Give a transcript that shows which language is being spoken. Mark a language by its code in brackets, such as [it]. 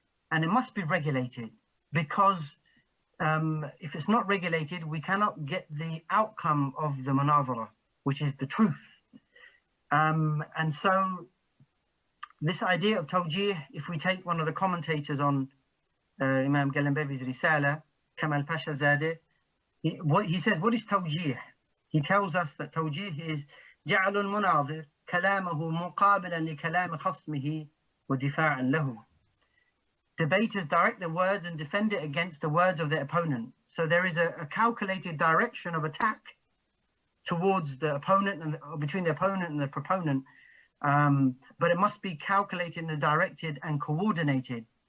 [en] And it must be regulated, because if it's not regulated, we cannot get the outcome of the munazara, which is the truth. And so this idea of tawjih, if we take one of the commentators on Imam Kalembevi's Risala, Kamal Pasha Zadeh, he says, what is tawjih? He tells us that tawjih is [ar] جعل المناظر كلامه مقابلا لكلام خصمه ودفاعا له. [en] Debaters direct their words and defend it against the words of their opponent. So there is a calculated direction of attack towards the opponent and between the opponent and the proponent, but it must be calculated and directed and coordinated.